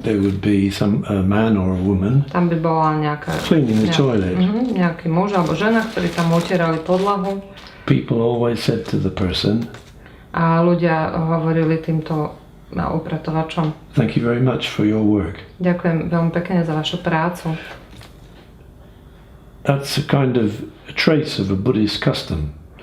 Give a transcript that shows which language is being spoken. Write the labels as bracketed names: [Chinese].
[English] there would be a man or a woman [Slovak] tam by bola nejaká, [English] cleaning the toilet. [Slovak] nejaký muž alebo žena, ktorí tam utierali podlahu. [English] People always said to the person, [Slovak] A ľudia hovorili týmto upratovačom: [English] "Thank you very much for your work." [Slovak] ďakujem veľmi pekne za vašu prácu. [English] That's a kind of a trace of a Buddhist custom.